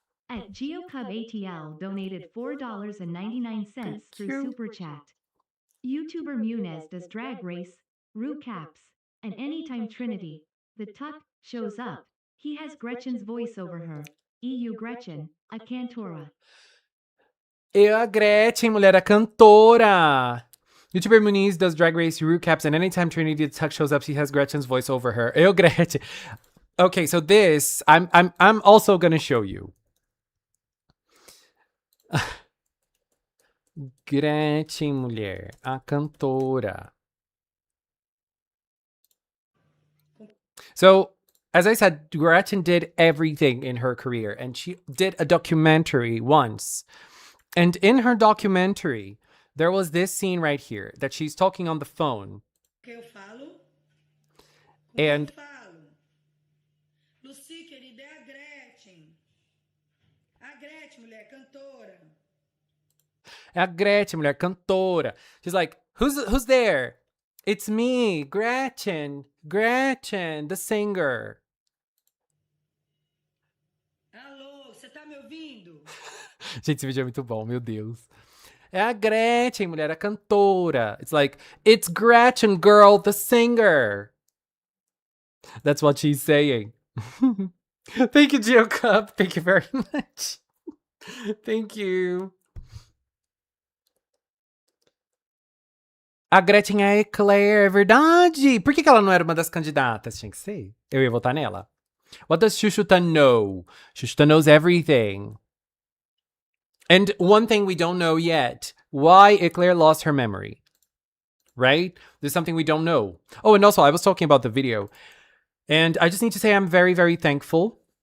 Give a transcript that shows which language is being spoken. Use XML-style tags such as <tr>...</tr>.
<en>At GeoCub ATL donated $4.99 through Super Chat. YouTuber Munez does Drag Race, Rue Caps, and Anytime Trinity. The Tuck shows up. He has Gretchen's voice over her.</en> <pt>EU Gretchen, a Cantora. Eu, a Gretchen, mulher, a cantora.</pt> <en>YouTuber Muniz does Drag Race, Rue Caps, and anytime Trinity the Tuck shows up, she has Gretchen's voice over her.</en> <pt>Eu, Gretchen.</pt> <en>Okay, so this I'm also gonna show you.</en> <pt>Gretchen, mulher, a cantora.</pt> <en>So, as I said, Gretchen did everything in her career, and she did a documentary once. And in her documentary, there was this scene right here that she's talking on the phone.</en> <pt>Que eu falo? Com quem eu</pt> <en>And</en> <pt>falo? Lucy, querida, é a Gretchen. A Gretchen, mulher, cantora. a Gretchen, mulher, cantora.</pt> <en>She's like, who's there? It's me, Gretchen. Gretchen, the singer.</en> <pt>Alô, você tá me ouvindo? Gente, esse vídeo é muito bom, meu Deus. É a Gretchen, mulher, a cantora.</pt> <en>It's like, it's Gretchen, girl, the singer. That's what she's saying. Thank you, Geo Cup. Thank you very much. Thank you.</en> <pt>A Gretchen Eclair, é verdade. Por que ela não era uma das candidatas? Tinha que ser. Eu ia votar nela.</pt> <en>What does Shushuta know? Shushuta knows everything. And one thing we don't know yet, why Eclair lost her memory. Right? There's something we don't know. Oh, and also, I was talking about the video. And I just need to say I'm very, very thankful.</en>